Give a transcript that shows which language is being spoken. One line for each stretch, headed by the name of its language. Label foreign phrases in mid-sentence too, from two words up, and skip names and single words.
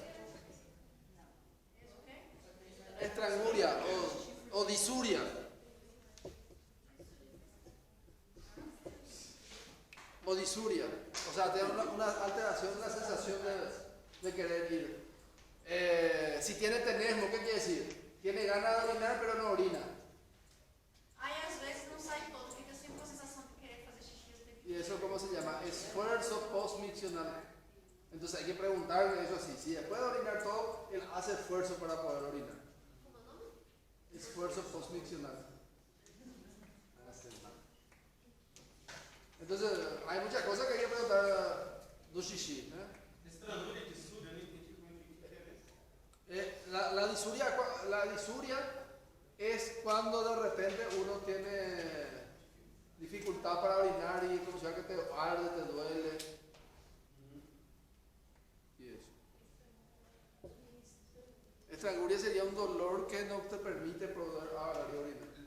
Spanish: Estranguria o disuria. O disuria. O sea, te da una alteración, una sensación de querer ir. Si tiene tenesmo, ¿qué quiere decir? Tiene ganas de orinar, pero no orina.
Portuguese: Aí às vezes não sai todo, fica sempre com a sensação de querer fazer xixi o tempo.
Spanish: ¿Y eso cómo se llama? Esfuerzo postmiccional. Entonces hay que preguntarle eso así. Si después de orinar todo, él hace esfuerzo para poder orinar. Esfuerzo postmiccional. Entonces hay muchas cosas que hay que preguntar
Portuguese: do xixi. Estranguria de sul, eu não entendi como é que é.
Spanish: La disuria es cuando de repente uno tiene dificultad para orinar y como sea que te arde, te duele. Y eso. Estranguria sería un dolor que no te permite poder agarrar y orinar.